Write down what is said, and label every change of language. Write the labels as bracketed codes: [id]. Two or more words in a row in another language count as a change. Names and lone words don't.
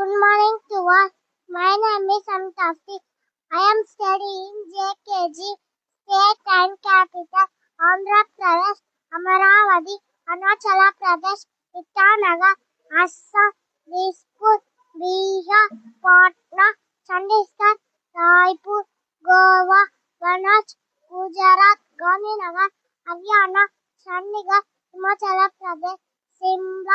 [en] morning to all. My name is Amitafi. I am studying JKG, State and Capital, Andhra Pradesh, Amaravati, Arunachala Pradesh, Itanagar, Assam, Dispur, Bihar, Patna, Chandigarh, Raipur, Goa, Vanach, Gujarat, Gandhinagar, Haryana, Chandigarh, Himachala Pradesh, Simla,